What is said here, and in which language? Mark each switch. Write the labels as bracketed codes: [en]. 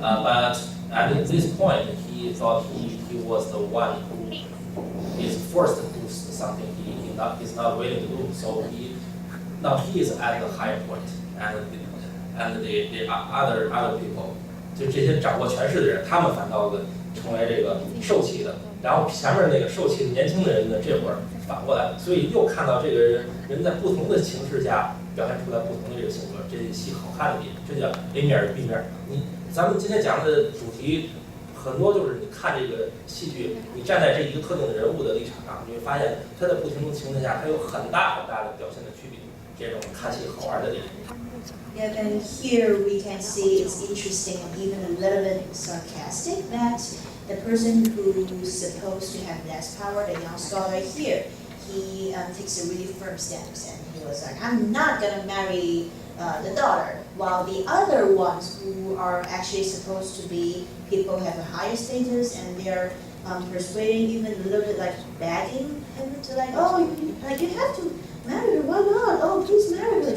[en] But at this point, he thought he was the one who is forced to do something he's not willing to do. So now he is at the higher point, and the other people, [zh] 就这些掌握权势的人，他们反倒成为这个受气的。然后前面那个受气的年轻的人呢，这会儿反过来，所以又看到这个人在不同的形势下表现出来不同的这个性格，这戏好看的地方，这叫 A 面与 B 面。咱们今天讲的主题很多就是你看这个戏剧，你站在这一个特定的人物的立场上，你会发现他在不同的情况下，他有很大的表现的区别，这种看戏好玩的地方。 [en] Yeah, and here we can see it's interesting and even a little bit sarcastic that the person who's supposed to have less power, the young scholar here, he takes a really firm stance and he was like, I'm not gonna marry the daughter, while the other ones who are actually supposed to be people who have a higher status and they're persuading, even a little bit like begging him to like, oh, you have to marry her, why not? Oh, please marry her.